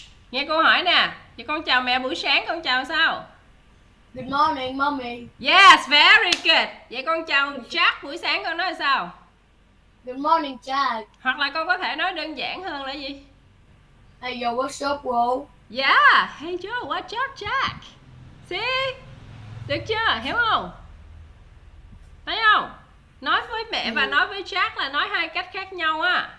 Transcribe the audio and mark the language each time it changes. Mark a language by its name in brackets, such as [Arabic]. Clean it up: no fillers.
[Vietnamese] Nghe cô hỏi nè, thì con chào mẹ buổi sáng con chào sao? [English] Good morning, mommy. Yes, very good. [Vietnamese] Vậy con chào Jack buổi sáng con nói sao? [English] Good morning, Jack. [Vietnamese] Hoặc là con có thể nói đơn giản hơn là gì? [English] Hey, yo, what's up, bro? Yeah, hey Joe, what's up, Jack? [Vietnamese] See? Được chưa? Hiểu không? Thấy không? Nói với mẹ và nói với Jack là nói hai cách khác nhau á.